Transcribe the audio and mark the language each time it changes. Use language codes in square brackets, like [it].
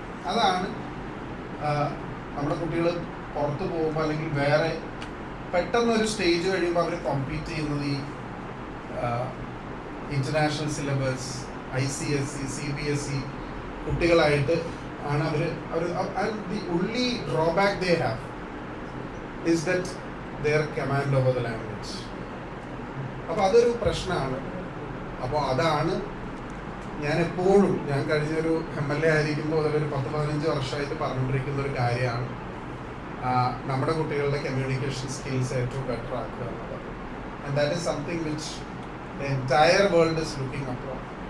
[ml] അതാണ് നമ്മുടെ കുട്ടികൾ പുറത്ത് പോകുമ്പോൾ അല്ലെങ്കിൽ വേറെ പെട്ടെന്നൊരു സ്റ്റേജ് കഴിയുമ്പോൾ അവർ കോമ്പീറ്റ് ചെയ്യുന്നത് ഈ ഇൻ്റർനാഷണൽ സിലബസ്, ICSE, CBSE കുട്ടികളായിട്ട് ആണ് അവർ. [en] The only drawback they have is that their command over the language. [ml] അപ്പോൾ അതൊരു പ്രശ്നമാണ്. അപ്പോൾ അതാണ് ഞാൻ എപ്പോഴും, ഞാൻ കഴിഞ്ഞൊരു MLA ആയിരിക്കുമ്പോൾ അതിലൊരു 10-15 വർഷമായിട്ട് പറഞ്ഞുകൊണ്ടിരിക്കുന്ന ഒരു കാര്യമാണ് നമ്മുടെ കുട്ടികളുടെ കമ്മ്യൂണിക്കേഷൻ സ്കിൽസ് ഏറ്റവും ബെറ്റർ ആക്കുക എന്നുള്ളത്. [en] And that is something which the entire world is looking upon.